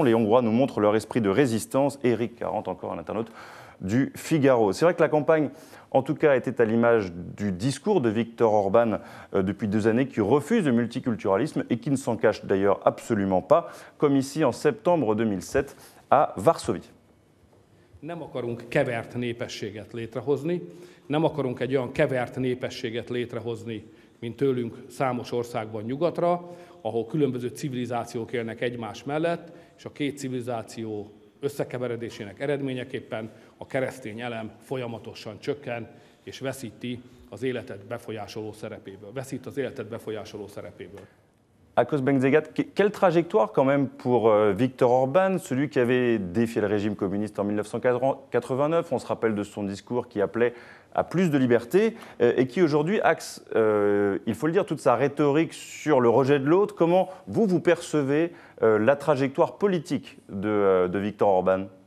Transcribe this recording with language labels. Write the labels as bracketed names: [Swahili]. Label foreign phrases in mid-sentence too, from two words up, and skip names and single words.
[French] Les Hongrois nous montrent leur esprit de résistance. » Eric 40, encore un internaute du Figaro. C'est vrai que la campagne, en tout cas, était à l'image du discours de Viktor Orban depuis 2 années, qui refuse le multiculturalisme et qui ne s'en cache d'ailleurs absolument pas, comme ici en septembre 2007 à Varsovie. [Hungarian] Nem akarunk kevert népességet létrehozni, nem akarunk egy olyan kevert népességet létrehozni, mint tőlünk számos országban nyugatra, ahol különböző civilizációk élnek egymás mellett, és a 2 civilizáció összekeveredésének eredményeképpen a keresztény elem folyamatosan csökken, és veszít az életet befolyásoló szerepéből. [French] Ákos Bengzegat, quelle trajectoire quand même pour Viktor Orban, celui qui avait défié le régime communiste en 1989, on se rappelle de son discours qui appelait à plus de liberté et qui aujourd'hui axe, il faut le dire, toute sa rhétorique sur le rejet de l'autre. Comment vous percevez la trajectoire politique de Viktor Orban ?